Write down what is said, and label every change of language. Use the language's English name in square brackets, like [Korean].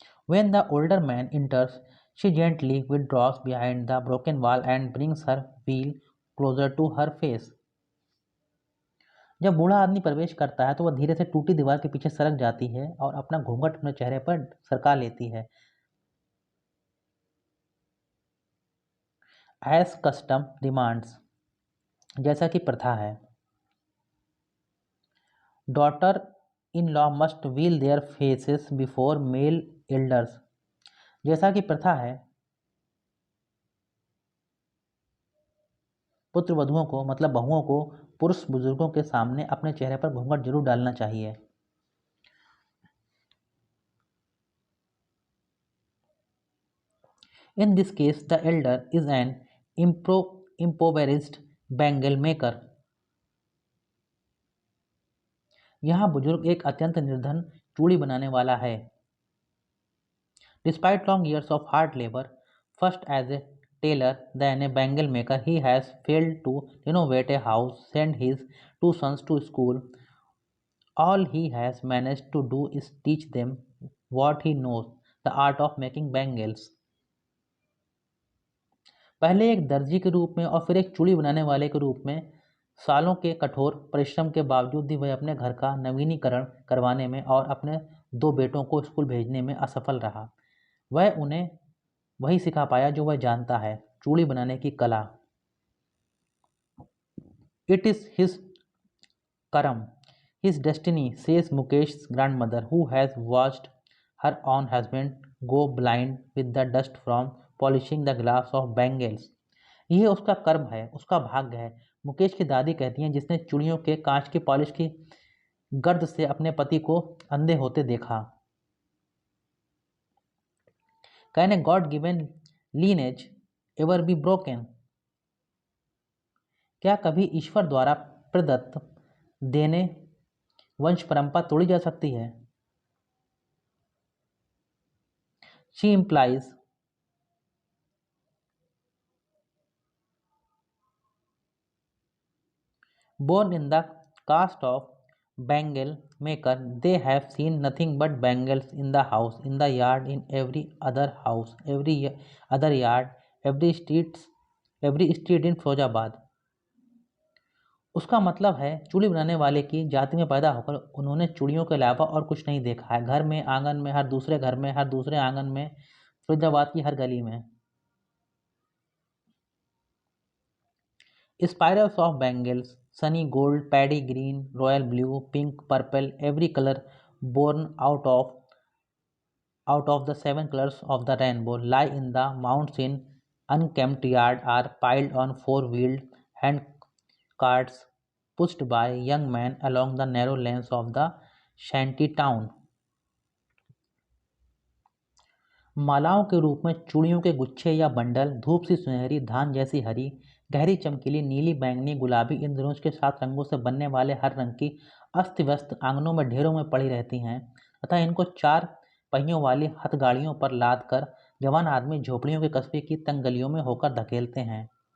[English] When the older man enters, she gently withdraws behind the broken wall and brings her wheel closer to her face. [Hindi] जब बूढ़ा आदमी प्रवेश करता है तो वह धीरे से टूटी दीवार के पीछे सरक जाती है और अपना घूंघट अपने चेहरे पर सरका लेती है। [English] As custom demands, [Hindi] जैसा कि प्रथा है। [English] Daughter-in-law must veil their faces before male elders, [Hindi] जैसा कि प्रथा है। पुत्र वधुओं को मतलब बहुओं को पुरुष बुजुर्गों के सामने अपने चेहरे पर घूंघट जरूर डालना चाहिए। [English] In this case, the elder is an impoverished bangle maker. [Hindi] यहाँ बुजुर्ग एक अत्यंत निर्धन चूड़ी बनाने वाला है। [English] Despite long years of hard labor, first as a tailor, then a bangle maker, he has failed to renovate a house, send his 2 sons to school. All he has managed to do is teach them what he knows, the art of making bangles. [Hindi] पहले एक दर्जी के रूप में और फिर एक चूड़ी बनाने वाले के रूप में सालों के कठोर परिश्रम के बावजूद भी वह अपने घर का नवीनीकरण करवाने में और अपने 2 बेटों को स्कूल भेजने में असफल रहा। वह उन्हें वही सिखा पाया जो वह जानता है, चूड़ी बनाने की कला। [English] It is his karam, his destiny, says Mukesh's grandmother, who has watched her own husband go blind with the dust from polishing the glass of bangles. [Hindi] यह उसका कर्म है, उसका भाग्य है, मुकेश की दादी कहती हैं, जिसने चूड़ियों के कांच की पॉलिश की गर्द से अपने पति को अंधे होते देखा। [English] Can a God-given lineage ever be broken? [Hindi] क्या कभी ईश्वर द्वारा प्रदत्त देने वंश परंपरा तोड़ी जा सकती है? [English] She implies born in the caste of bangle maker, they have seen nothing but bangles in the house, in the yard, in every other house, every other yard, every street in Firozabad. [Hindi] उसका मतलब है चूड़ी बनाने वाले की जाति में पैदा होकर उन्होंने चूड़ियों के अलावा और कुछ नहीं देखा है। घर में, आंगन में, हर दूसरे घर में, हर दूसरे आंगन में, फिरोजाबाद की हर गली में। [English] Spirals of bangles, sunny gold, paddy green, royal blue, pink, purple, every color born out of the seven colors of the rainbow lie in the mounds in unkempt yard are piled on four-wheeled hand carts pushed by young men along the narrow lanes of the shanty town. [Hindi] मालाओं के रूप में चूड़ियों के गुच्छे या bundle, धूप सी सुनहरी, धान जैसी हरी, गहरी चमकीली, नीली, बैंगनी, गुलाबी, इंद्रधनुष के 7 रंगों से बनने वाले हर रंग की अस्त व्यस्त आंगनों में ढेरों में पड़ी रहती हैं तथा इनको 4 पहियों वाली हथगाड़ियों पर लाद कर जवान आदमी झोपड़ियों के कस्बे की तंग गलियों में होकर धकेलते हैं।